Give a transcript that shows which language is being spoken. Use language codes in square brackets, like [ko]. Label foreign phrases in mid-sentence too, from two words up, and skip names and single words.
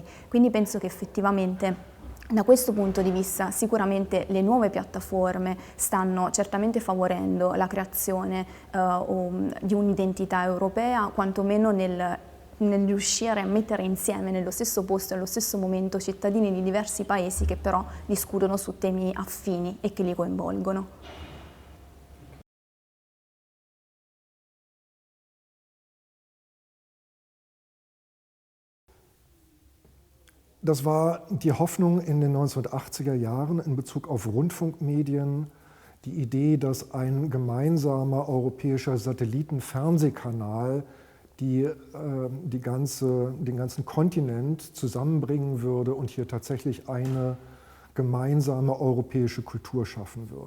[it] Quindi penso che effettivamente da questo punto di vista sicuramente le nuove piattaforme stanno certamente favorendo la creazione di un'identità europea, quantomeno nel riuscire a mettere insieme nello stesso posto e allo stesso momento cittadini di diversi paesi che però discutono su temi affini e che li coinvolgono. [de] Das war die Hoffnung in den 1980er Jahren in Bezug auf Rundfunkmedien, die Idee, dass ein gemeinsamer europäischer Satellitenfernsehkanal den ganzen Kontinent zusammenbringen würde und hier tatsächlich eine gemeinsame europäische Kultur schaffen würde.